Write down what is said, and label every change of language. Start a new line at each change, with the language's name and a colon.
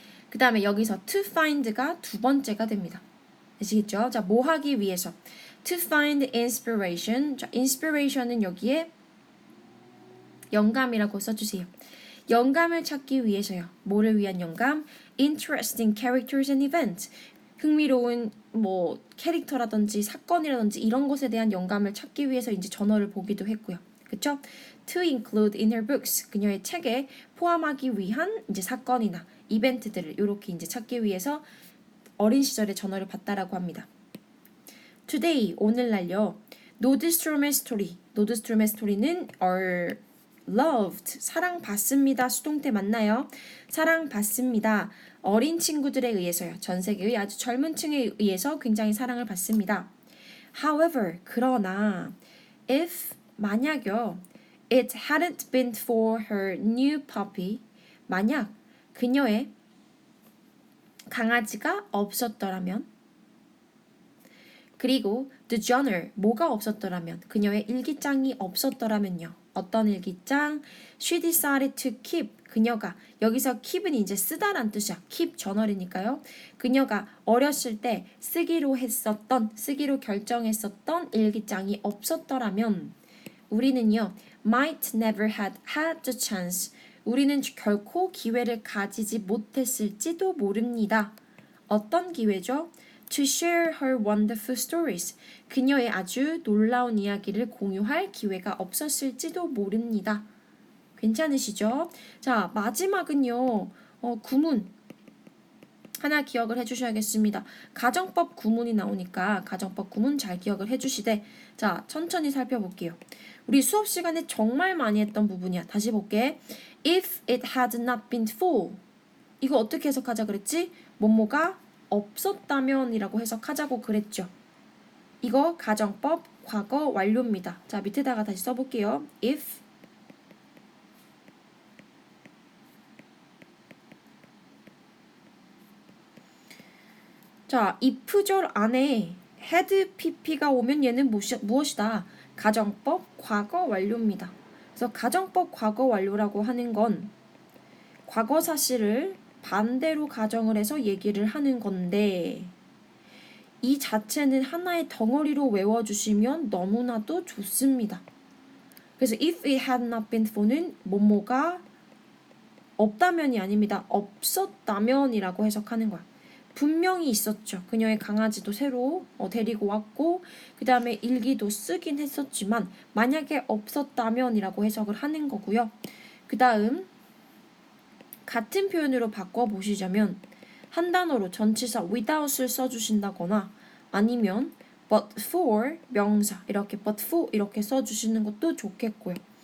Korean: 그 다음에 여기서 to find가 두 번째가 됩니다. 아시겠죠? 자, 뭐 하기 위해서?
English: To find inspiration.
Korean: 자, inspiration은 여기에 영감이라고 써주세요. 영감을 찾기 위해서요. 뭐를 위한 영감?
English: Interesting characters and events.
Korean: 흥미로운 뭐 캐릭터라든지 사건이라든지 이런 것에 대한 영감을 찾기 위해서 이제 전어를 보기도 했고요.
English: 그쵸? To include in her books.
Korean: 그녀의 책에 포함하기 위한 이제 사건이나 이벤트들을 이렇게 이제 찾기 위해서 어린 시절에 전어를 봤다라고 합니다. Today, 오늘날요. 노드스트롬의 스토리. 노드스트롬의 스토리는
English: are loved.
Korean: 사랑받습니다. 수동태 맞나요? 사랑받습니다. 어린 친구들에 의해서요. 전 세계의 아주 젊은 층에 의해서 굉장히 사랑을 받습니다. However, 그러나 if, 만약요.
English: It hadn't been for her new puppy.
Korean: 만약 그녀의 강아지가 없었더라면 그리고 the journal, 뭐가 없었더라면 그녀의 일기장이 없었더라면요. 어떤 일기장?
English: She decided to keep,
Korean: 그녀가 여기서 keep은 이제 쓰다란 뜻이야. keep journal이니까요. 그녀가 어렸을 때 쓰기로 결정했었던 일기장이 없었더라면 우리는요.
English: might never had the chance.
Korean: 우리는 결코 기회를 가지지 못했을지도 모릅니다. 어떤 기회죠?
English: To share her wonderful stories.
Korean: 그녀의 아주 놀라운 이야기를 공유할 기회가 없었을지도 모릅니다. 괜찮으시죠? 자, 마지막은요. 구문. 하나 기억을 해주셔야겠습니다. 가정법 구문이 나오니까 가정법 구문 잘 기억을 해주시되 자 천천히 살펴볼게요. 우리 수업 시간에 정말 많이 했던 부분이야. 다시 볼게.
English: If it had not been for
Korean: 이거 어떻게 해석하자 그랬지? 뭐뭐가 없었다면 이라고 해석하자고 그랬죠. 이거 가정법 과거 완료입니다. 자 밑에다가 다시 써볼게요. If 자, if절 안에 had pp가 오면 얘는 무엇이다? 가정법 과거 완료입니다. 그래서 가정법 과거 완료라고 하는 건 과거 사실을 반대로 가정을 해서 얘기를 하는 건데 이 자체는 하나의 덩어리로 외워주시면 너무나도 좋습니다. 그래서
English: if it had not been for
Korean: 는 뭐뭐가 없다면이 아닙니다. 없었다면이라고 해석하는 거야. 분명히 있었죠. 그녀의 강아지도 새로 데리고 왔고 그 다음에 일기도 쓰긴 했었지만 만약에 없었다면이라고 해석을 하는 거고요. 그 다음 같은 표현으로 바꿔보시자면 한 단어로 전치사 without을 써주신다거나 아니면 but for 명사 이렇게 but for 이렇게 써주시는 것도 좋겠고요.